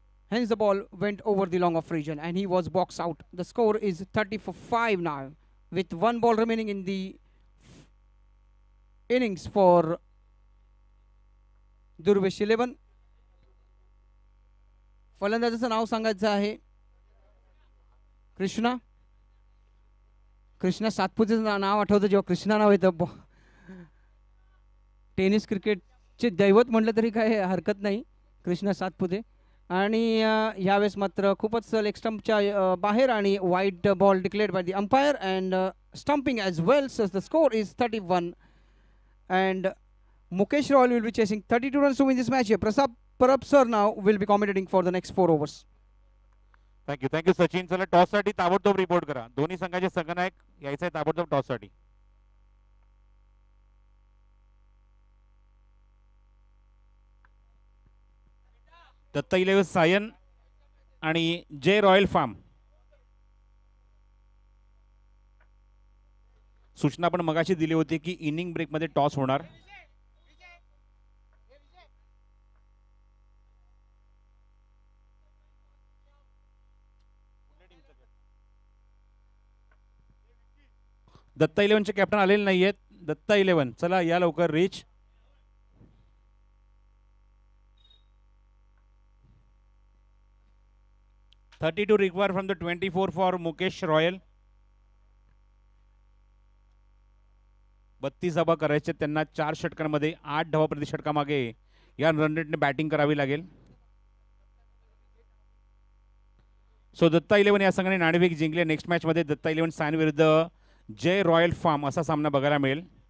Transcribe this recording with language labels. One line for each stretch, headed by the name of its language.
English: Hence the ball went over the long off region and he was boxed out. The score is 30 for 5 now with 1 ball remaining in the innings for Durgesh 11.
Marathi: फलंदाजाचं नाव सांगायचं आहे कृष्णा. कृष्णा सातपुतेचं नाव आठवतं जेव्हा कृष्णा नाव येतं. Tennis क्रिकेटचे दैवत म्हटलं तरी काय हरकत नाही कृष्णा सातपुते. आणि यावेळेस मात्र खूपच लेग स्टंपच्या बाहेर आणि
English: Wide ball declared by the umpire and stumping as well. So the score is 31 and Mukesh Royal will be chasing 32 runs to win this match here. Prasad Parab sir now will be commentating for the next 4 overs. Thank you Sachin.
Marathi: चला टॉससाठी ताबडतोब report करा. दोन्ही संघाचे संघनायक यायचं आहे ताबडतोब टॉससाठी. Datta eleven Sion आणि जे रॉयल फार्म. सूचना आपण मगाशी दिली होती की इनिंग ब्रेकमध्ये टॉस होणार. दत्ता इलेव्हनचे कॅप्टन आलेले नाही आहेत. दत्ता इलेव्हन चला या लवकर rich.
English: $32 required from the 24 for Mukesh Royal.
Marathi: 32 धावा करायचे त्यांना 4 षटकांमध्ये. 8 धावा प्रति षटकामागे या रन रेटने बॅटिंग करावी लागेल. सो दत्ता इलेव्हन या संघाने नाणेफेक जिंकले. नेक्स्ट मॅच मध्ये दत्ता इलेव्हन सायन विरुद्ध जय रॉयल फार्म असा सामना बघायला मिळेल.